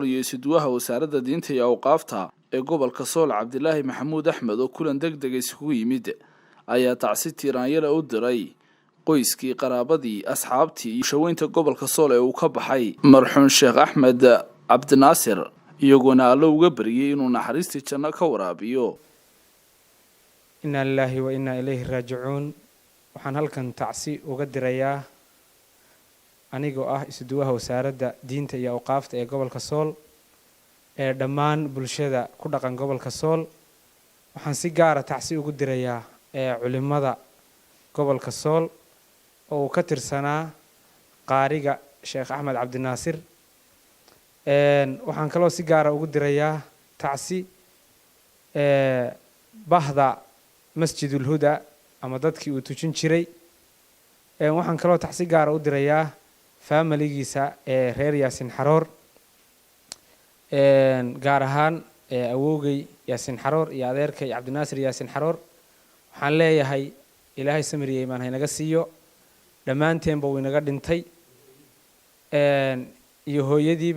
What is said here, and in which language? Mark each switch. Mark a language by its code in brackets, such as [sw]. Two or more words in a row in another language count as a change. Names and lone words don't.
[so] iyo isduwaha wasaaradda diinta iyo awqaafta ee gobolka Sool Cabdilaahi Maxamuud Axmed oo kulan degdeg isugu yimid ayaa tacsi tiiraanyada u diray qoyskii qaraabadii asxaabtii iyo shaweynta gobolka Sool ee uu ka baxay marxuum Sheekh Axmed Cabdinaasir iyaguna Alle uga bariyay inuu naxariistii janno ka waraabiyo. [ar] إنا لله وإنا إليه راجعون. [so] waxaan halkan tacsi uga dirayaa anigoo ah isduwaha wasaaradda diinta iyo awqaafta ee gobolka Sool ee dhammaan bulshada ku dhaqan gobolka Sool. waxaan si gaar ah tacsi ugu dirayaa culimada gobolka Sool oo uu ka tirsanaa qaariga Sheekh Axmed Cabdinaasir. waxaan kaloo si gaar ah ugu dirayaa tacsi bahda مسجد الهدى أما dadkii uu tujin jiray. waxaan kaloo taxsi gaar u dirayaa familigiisa ee reer Yaasin Xaroor gaar ahaan awowgay Yaasin Xaroor iyo adeerkay Cabdinaasir Yaasin Xaroor. waxaan leeyahay Ilaahay samiriyay imaan haynaga siiyo dhammaanteen buu inaga dhintay iyo hooyadiiba.